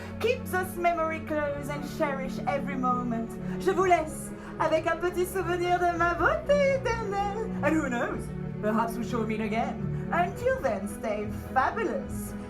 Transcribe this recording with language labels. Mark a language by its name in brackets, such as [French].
[English] Keeps us memory close and cherish every moment. [French] Je vous laisse avec un petit souvenir de ma beauté éternelle. [English] And who knows? Perhaps we shall meet again. Until then, stay fabulous.